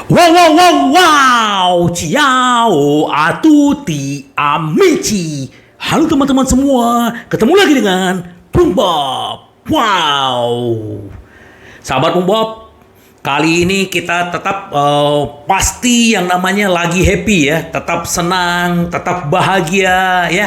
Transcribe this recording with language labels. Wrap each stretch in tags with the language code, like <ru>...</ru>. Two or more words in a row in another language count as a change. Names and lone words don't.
<it>Wow, wow, wow, wow, ciao, a tutti, amici.</it> <id>Halo teman-teman semua, ketemu lagi dengan Bung Bob. Wow, sahabat Bung Bob, kali ini kita tetap pasti yang namanya lagi happy ya, tetap senang, tetap bahagia ya.</id>